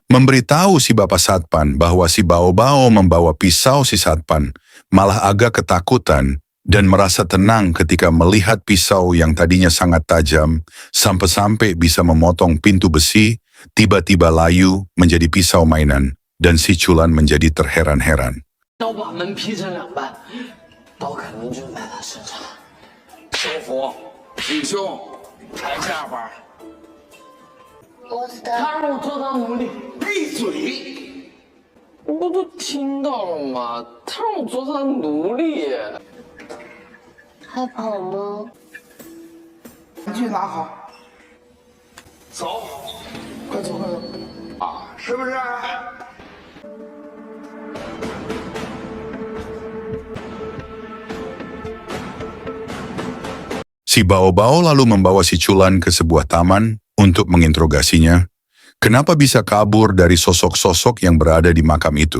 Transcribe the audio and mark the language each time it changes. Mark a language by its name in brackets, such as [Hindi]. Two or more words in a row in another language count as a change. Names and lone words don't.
[Indonesian] Memberitahu si Bapak Satpan bahwa si Bao-Bao membawa pisau si Satpan malah agak ketakutan dan merasa tenang ketika melihat pisau yang tadinya sangat tajam sampai-sampai bisa memotong pintu besi, tiba-tiba layu menjadi pisau mainan dan si Chulan menjadi terheran-heran. [Chinese] 刀把门劈成2半，刀肯定就在他身上。收服，弟兄，抬下巴。我知道，他让我做他奴隶，闭嘴！不都听到了吗？他让我做他奴隶。还跑吗？玩具拿好，走快走快走！啊，是不是？ [Indonesian] Si Bao-Bao lalu membawa si Chulan ke sebuah taman untuk menginterogasinya. Kenapa bisa kabur dari sosok-sosok yang berada di makam itu?